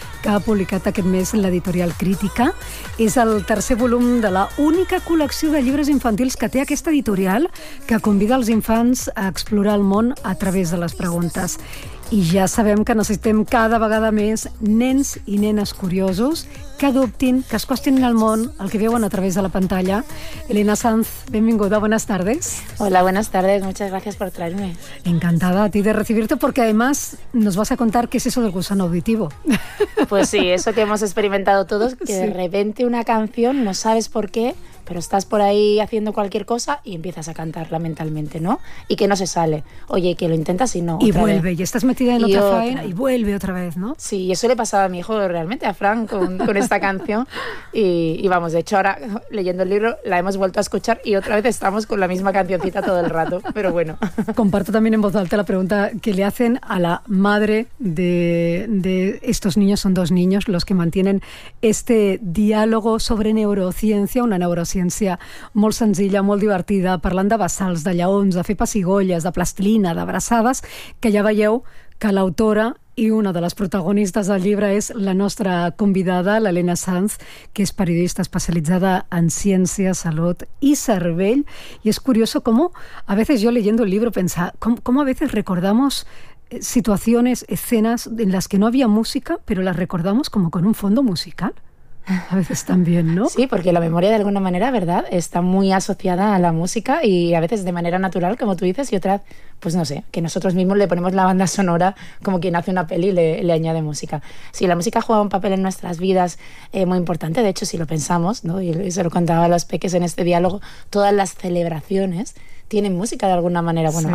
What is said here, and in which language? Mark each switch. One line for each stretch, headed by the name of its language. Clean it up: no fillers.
Catalan: Que ha publicat aquest mes l'editorial Crítica. És el tercer volum de la única col·lecció de llibres infantils que té aquesta editorial, que convida els infants a explorar el món a través de les preguntes. I ja sabem que necessitem cada vegada més nens i nenes curiosos que dubtin, que es qüestionin el món, el que veuen a través de la pantalla. Elena Sanz, benvinguda,
Spanish: buenas tardes. Hola, buenas tardes, muchas gracias por traerme. Encantada a ti de recibirte, porque además nos vas a contar qué es eso del gusano auditivo. Pues sí, eso que hemos experimentado todos, que sí. De repente una canción, no sabes por qué, pero estás por ahí haciendo cualquier cosa y empiezas a cantarla mentalmente, ¿no? Y que no se sale. Oye, que lo intentas y no. Y vuelve, y estás metida en otra faena y vuelve otra vez, ¿no? Sí, y eso le pasaba a mi hijo realmente, a Fran, con esta canción. Y vamos, de hecho, ahora leyendo el libro la hemos vuelto a escuchar y otra vez estamos con la misma cancioncita todo el rato, pero bueno. Comparto también en voz alta la pregunta que le hacen a la madre de estos niños. Son dos niños los que mantienen este diálogo sobre neurociencia, una neurociencia
Catalan: molt senzilla, molt divertida, parlant de bassals, de lleons, de fer pessigolles, de plastilina, d'abraçades, que ja veieu que l'autora i una de les protagonistes del llibre és la nostra convidada, l'Elena Sanz, que és periodista especialitzada en ciència, salut i cervell. I és curiós com a vegades jo llegint el llibre penso com a vegades recordem situacions, escenes en les que no hi havia música, però les recordem com
Spanish: con un fondo musical. A veces también, ¿no? Sí, porque la memoria de alguna manera, ¿verdad?, está muy asociada a la música y a veces de manera natural, como tú dices, y otras, pues no sé, que nosotros mismos le ponemos la banda sonora como quien hace una peli y le añade música. Sí, la música juega un papel en nuestras vidas muy importante, de hecho, si lo pensamos, ¿no?, y se lo contaba a los peques en este diálogo, todas las celebraciones tienen música de alguna manera. Bueno, sí.